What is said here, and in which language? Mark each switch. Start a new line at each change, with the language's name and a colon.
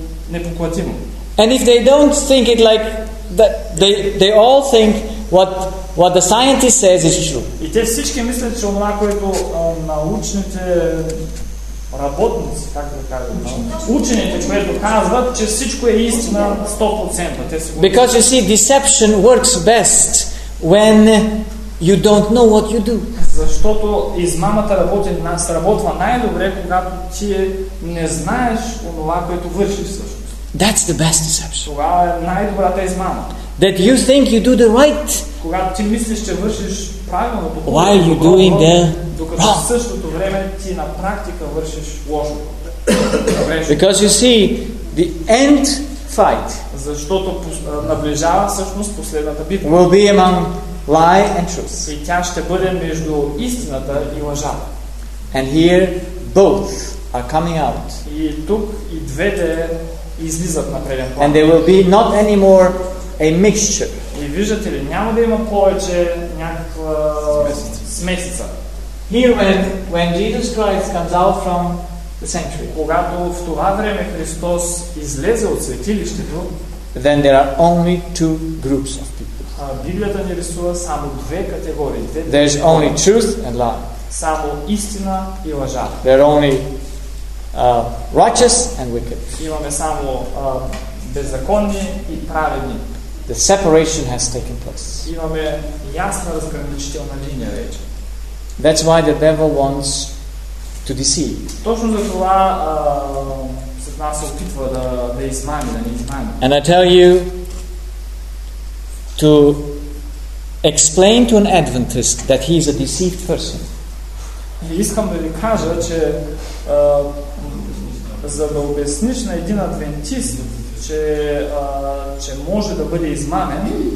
English: And if they don't think it like that, they all think what the scientist says is true.
Bulgarian: И те всички мислят, че онова, което научните работници, как да кажем, учените, които казват, че всичко е истина 100%.
English: Because you see, deception works best when you don't know what you do.
Bulgarian: Защото измамата сработва най-добре, когато ти не знаеш онова, което вършиш всъщност.
English: That's the best deception.
Bulgarian: Тогава е най-добрата измама.
English: That you think you do the right.
Bulgarian: Когато ти мислиш, че вършиш правилно,
English: while you're doing the wrong.
Bulgarian: В същото време ти на практика вършиш лошото.
English: Because you see the end fight.
Bulgarian: Защото наближава всъщност последната битка.
English: Will be among lie and truth.
Bulgarian: И тя ще бъде между истината и лъжата.
English: And here both are coming out.
Bulgarian: И тук и двете излизат на преден план.
English: And there will be not anymore a mixture.
Bulgarian: И виждате ли, няма да има повече някаква смесица.
English: Here when Jesus Christ comes out from the sanctuary.
Bulgarian: Когато в това време Христос излезе от светилището,
English: then there are only two groups of people.
Bulgarian: Библията ни рисува само две категории.
English: There is only truth and lie.
Bulgarian: Само истина и лъжа.
English: There are only righteous and wicked.
Bulgarian: Имаме само беззаконни и праведни.
English: The separation has taken place.
Bulgarian: Имаме ясна разграничителна линия вече.
English: That's why the devil wants to deceive.
Bulgarian: Точно за това Сатана се опитва да измами, да не измами.
English: And I tell you to explain to an Adventist that he is a deceived person.
Bulgarian: И искам да ви кажа, че за да обясниш на един адвентист, че може да бъде измамен,